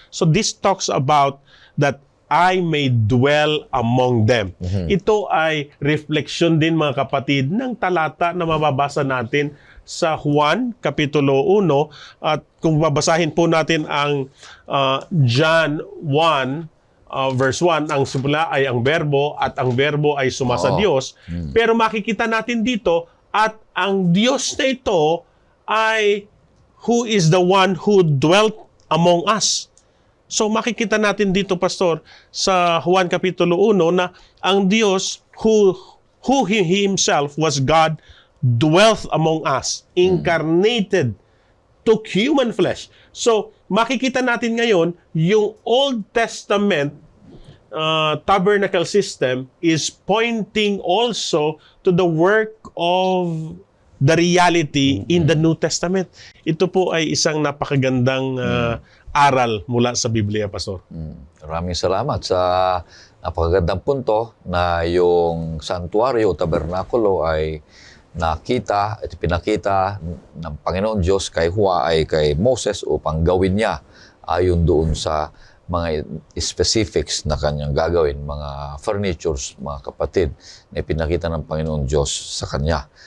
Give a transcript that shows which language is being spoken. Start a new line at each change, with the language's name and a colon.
English: So this talks about that I may dwell among them.
Filipino: Ito ay refleksyon din mga kapatid ng talata na mababasa natin sa Juan Kapitulo 1 at kung babasahin po natin ang John 1 verse 1, ang simula ay ang berbo at ang berbo ay sumasa Diyos. Pero makikita natin dito at ang Diyos na ito ay
English: who is the one who dwelt among us. So
Filipino: makikita natin dito, Pastor, sa Juan Kapitulo 1 na ang Diyos
English: who He Himself was God dwelt among us, incarnated, took human flesh. So,
Filipino: makikita natin ngayon, yung
English: Old Testament tabernacle system is pointing also to the work of the reality in the New Testament.
Filipino: Ito po ay isang napakagandang aral mula sa Biblia, Pastor. Maraming salamat sa napakagandang punto na yung santuario o tabernakulo ay nakita at pinakita ng Panginoon Diyos kay Hua ay kay Moses upang gawin niya ayon doon sa mga specifics na kanyang gagawin, mga furnitures, mga kapatid, na pinakita ng Panginoon Diyos sa kanya.